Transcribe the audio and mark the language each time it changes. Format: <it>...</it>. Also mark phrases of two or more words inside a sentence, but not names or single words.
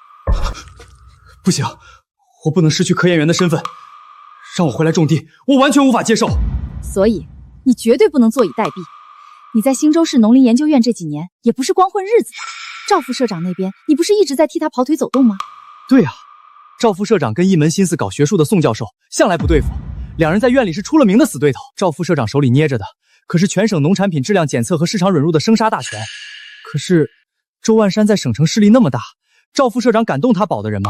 <zh>不行，我不能失去科研員的身份，讓我回來種地，我完全無法接受。所以你絕對不能坐以待斃。你在新州市農林研究院這幾年，也不是光混日子的。趙副社長那邊，你不是一直在替他跑腿走動嗎？對啊，趙副社長跟一門心思搞學術的宋教授向來不對付，兩人在院裡是出了名的死對頭。趙副社長手裡捏着的可是全省農產品質量檢測和市場准入的生殺大權。可是周萬山在省城勢力那麼大，趙副社長敢動他保的人嗎？</zh>